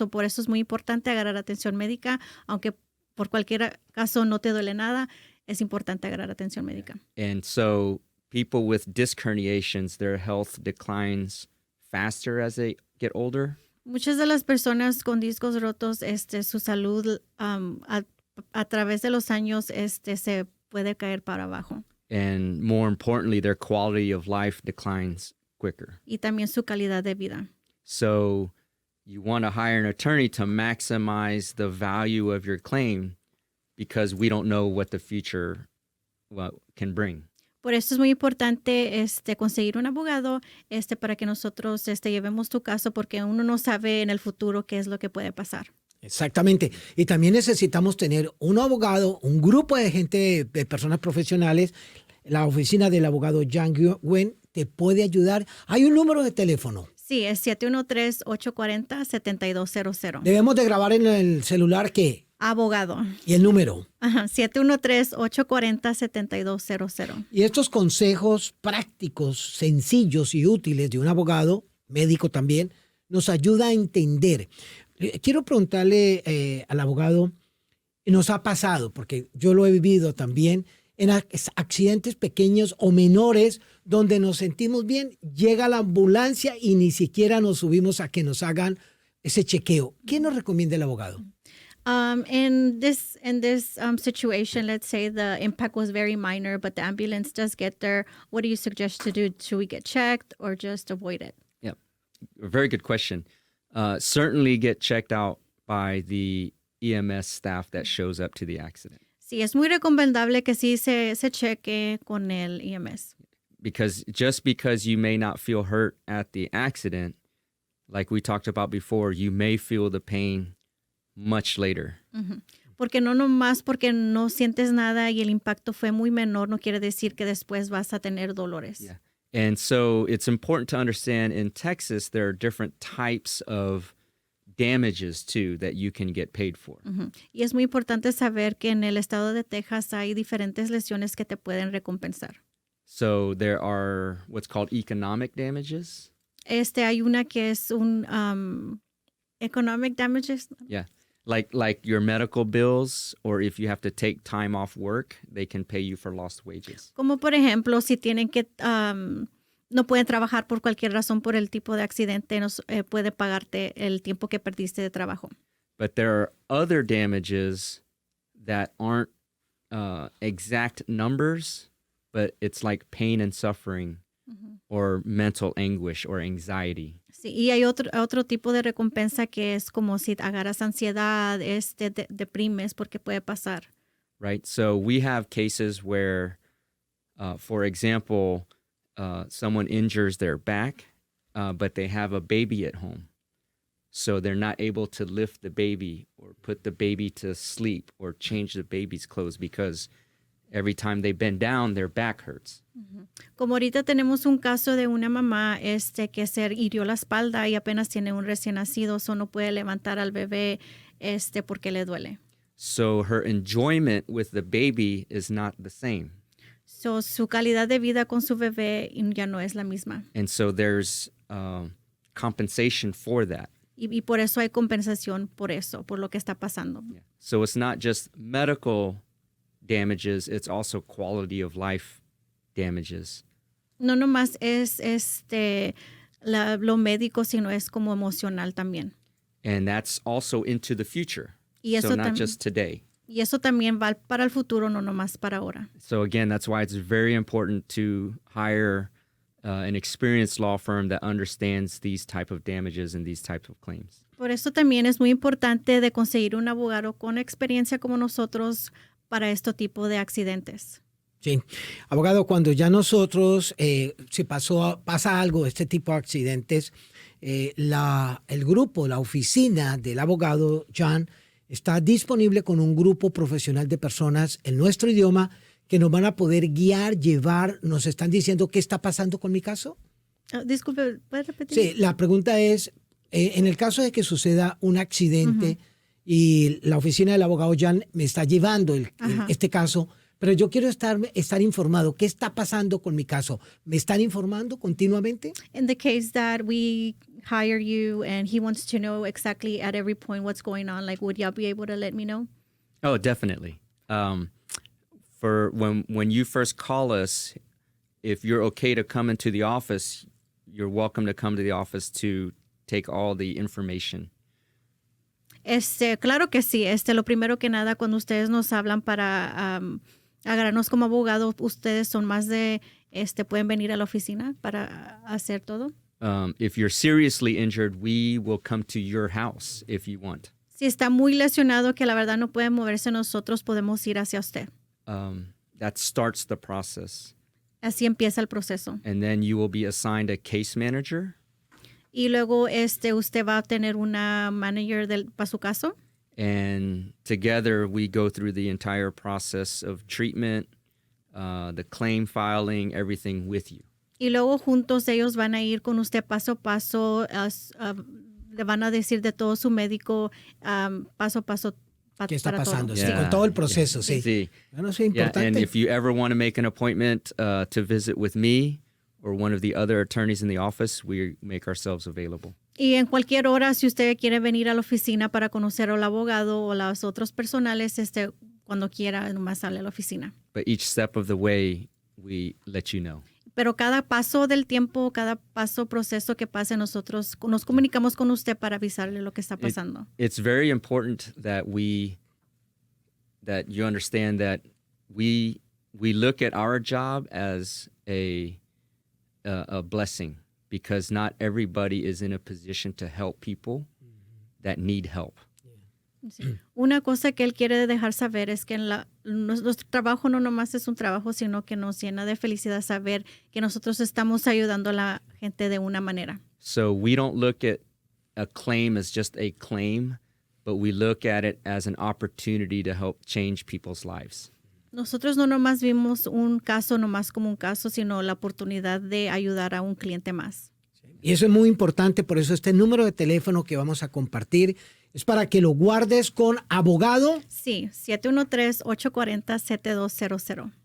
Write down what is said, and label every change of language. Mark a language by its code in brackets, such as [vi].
[es] Por eso es muy importante agarrar atención médica, aunque por cualquier caso no te duele nada, es importante agarrar atención médica. [en] And so people with disc herniations, their health declines faster as they get older. [es] Muchas de las personas con discos rotos, su salud a través de los años, se puede caer para abajo. [en] And more importantly, their quality of life declines quicker. [es] Y también su calidad de vida. [en] So you want to hire an attorney to maximize the value of your claim because we don't know what the future can bring. [es] Por eso es muy importante conseguir un abogado para que nosotros llevemos tu caso porque uno no sabe en el futuro qué es lo que puede pasar. Exactamente. Y también necesitamos tener un abogado, un grupo de gente, de personas profesionales. La oficina del abogado Nhan Nguyen te puede ayudar. Hay un número de teléfono. Sí, es 713-840-7200. Debemos de grabar en el celular, ¿qué? Abogado. ¿Y el número? Ajá, 713-840-7200. Y estos consejos prácticos, sencillos y útiles de un abogado, médico también, nos ayuda a entender. Quiero preguntarle al abogado, nos ha pasado, porque yo lo he vivido también, en accidentes pequeños o menores donde nos sentimos bien, llega la ambulancia y ni siquiera nos subimos a que nos hagan ese chequeo. ¿Qué nos recomienda el abogado? [en] In this situation, let's say the impact was very minor, but the ambulance does get there. What do you suggest to do? Should we get checked or just avoid it? Yeah, a very good question. Certainly get checked out by the EMS staff that shows up to the accident. [es] Sí, es muy recomendable que sí se cheque con el EMS. [en] Because just because you may not feel hurt at the accident, like we talked about before, you may feel the pain much later. Uh-huh. [es] Porque no nomás porque no sientes nada y el impacto fue muy menor, no quiere decir que después vas a tener dolores. Yeah. [en] And so it's important to understand in Texas, there are different types of damages too that you can get paid for. Uh-huh. [es] Y es muy importante saber que en el estado de Texas hay diferentes lesiones que te pueden recompensar. [en] So there are what's called economic damages. [es] Hay una que es un [en] economic damages. Yeah. Like your medical bills, or if you have to take time off work, they can pay you for lost wages. [es] Como por ejemplo, si tienen que no pueden trabajar por cualquier razón por el tipo de accidente, puede pagarte el tiempo que perdiste de trabajo. [en] But there are other damages that aren't exact numbers, but it's like pain and suffering, mm-hmm. or mental anguish or anxiety. [es] Sí, y hay otro tipo de recompensa que es como si agarras ansiedad, deprimes porque puede pasar. [en] Right. So we have cases where, for example, someone injures their back but they have a baby at home. So they're not able to lift the baby or put the baby to sleep or change the baby's clothes because every time they bend down, their back hurts. [es] Como ahorita tenemos un caso de una mamá que se hirió la espalda y apenas tiene un recién nacido, so no puede levantar al bebé porque le duele. [en] So her enjoyment with the baby is not the same. [es] So su calidad de vida con su bebé ya no es la misma. [en] And so there's compensation for that. [es] Y por eso hay compensación por eso, por lo que está pasando. Yeah. [en] So it's not just medical damages, it's also quality of life damages. [es] No nomás es lo médico, sino es como emocional también. [en] And that's also into the future. [es] Y eso [en] So not just today. [es] Y eso también va para el futuro, no nomás para ahora. [en] So again, that's why it's very important to hire an experienced law firm that understands these type of damages and these type of claims. [es] Por eso también es muy importante de conseguir un abogado con experiencia como nosotros para este tipo de accidentes. Sí. Abogado, cuando ya nosotros pasa algo, este tipo de accidentes, el grupo, la oficina del abogado Nhan está disponible con un grupo profesional de personas en nuestro idioma que nos van a poder guiar, llevar, nos están diciendo qué está pasando con mi caso. Disculpe, ¿puede repetir? Sí, la pregunta es, en el caso de que suceda un accidente y la oficina del abogado Nhan me está llevando este caso, pero yo quiero estar informado. ¿Qué está pasando con mi caso? ¿Me están informando continuamente? [en] In the case that we hire you and he wants to know exactly at every point what's going on, like, would y'all be able to let me know? Oh, definitely. For when you first call us, if you're okay to come into the office, you're welcome to come to the office to take all the information. [es] Claro que sí. Lo primero que nada, cuando ustedes nos hablan para agarrarnos como abogado, ustedes son más de, pueden venir a la oficina para hacer todo. [en] If you're seriously injured, we will come to your house if you want. [es] Si está muy lesionado que la verdad no puede moverse, nosotros podemos ir hacia usted. [en] That starts the process. [es] Así empieza el proceso. [en] And then you will be assigned a case manager. [es] Y luego usted va a tener una manager para su caso. [en] And together we go through the entire process of treatment, the claim filing, everything with you. [es] Y luego juntos ellos van a ir con usted paso a paso, le van a decir de todo su médico paso a paso. ¿Qué está pasando? Todo. Sí, con todo el proceso, sí. Sí. Bueno, es importante. [en] And if you ever want to make an appointment to visit with me or one of the other attorneys in the office, we make ourselves available. [es] Y en cualquier hora, si usted quiere venir a la oficina para conocer al abogado o los otros personales, cuando quiera, nomás sale a la oficina. [en] But each step of the way, we let you know. [es] Pero cada paso del tiempo, cada proceso que pase, nosotros nos comunicamos con usted para avisarle lo que está pasando. [en] It's very important that you understand that we look at our job as a blessing, because not everybody is in a position to help people that need help. [es] Sí. Una cosa que él quiere dejar saber es que nuestro trabajo no nomás es un trabajo, sino que nos llena de felicidad saber que nosotros estamos ayudando a la gente de una manera. [en] So we don't look at a claim as just a claim, but we look at it as an opportunity to help change people's lives. [es] Nosotros no nomás vimos un caso nomás como un caso, sino la oportunidad de ayudar a un cliente más. Y eso es muy importante, por eso este número de teléfono que vamos a compartir es para que lo guardes con abogado. Sí, 713-840-7200.